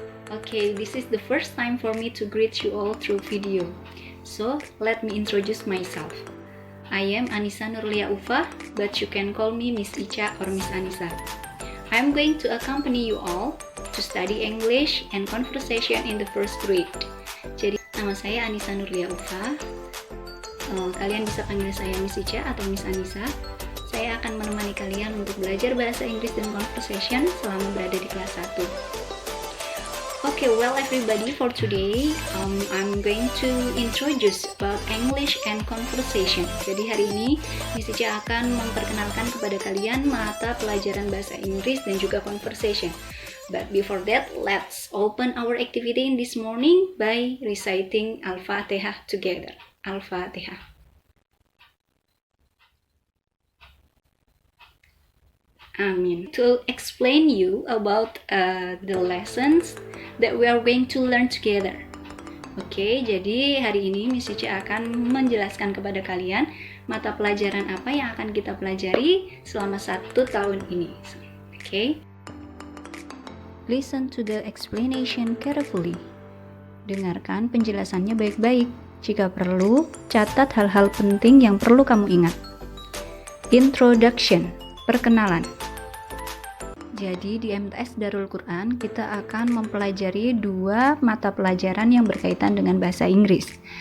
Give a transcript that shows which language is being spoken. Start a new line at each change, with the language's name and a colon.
English: Okay, this is the first time for me to greet you all through video. So, let me introduce myself. I am Anissa Nurlia Ufah, but you can call me Miss Ica or Miss Anissa. I am going to accompany you all to study English and conversation in the first grade.
Indonesian: Jadi, nama saya Anissa Nurlia Ufah. Kalian bisa panggil saya Miss Ica atau Miss Anissa. Saya akan menemani kalian untuk belajar bahasa Inggris dan conversation selama berada di kelas 1.
English: Okay, well everybody, for today I'm going to introduce about English and conversation.
Indonesian: Jadi hari ini Miss Ica akan memperkenalkan kepada kalian mata pelajaran bahasa Inggris dan juga conversation.
English: But before that, let's open our activity in this morning by reciting Al-Fatihah together. Al-Fatihah. Amin. To explain you about the lessons that we are going to learn together.
Indonesian: Oke, jadi hari ini Miss Ica akan menjelaskan kepada kalian mata pelajaran apa yang akan kita pelajari selama 1 tahun ini. Oke.
English: Listen to the explanation carefully.
Indonesian: Dengarkan penjelasannya baik-baik. Jika perlu, catat hal-hal penting yang perlu kamu ingat. Introduction, perkenalan. Jadi di MTS Darul Quran kita akan mempelajari 2 mata pelajaran yang berkaitan dengan bahasa Inggris.